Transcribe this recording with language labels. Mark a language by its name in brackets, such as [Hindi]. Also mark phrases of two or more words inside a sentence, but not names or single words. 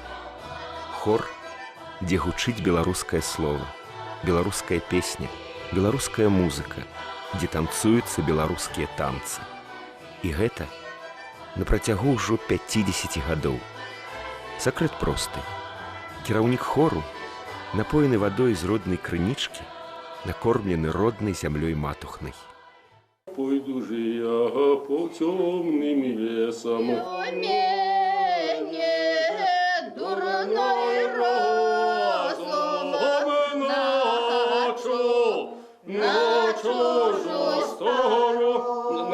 [Belarusian] Хор, дзе гучыць беларускае слова, беларуская песня, беларуская музыка, дзе танцуюцца беларускія танцы. І гэта на працягу ўжо 50 гадоў. Сакрэт просты. Кіраўнік хору, напоены вадой з роднай крынічкі, накормлены роднай зямлёй матухнай. [Russian] Пойду же я по темным лесам. Дурной розум на чужую сторону.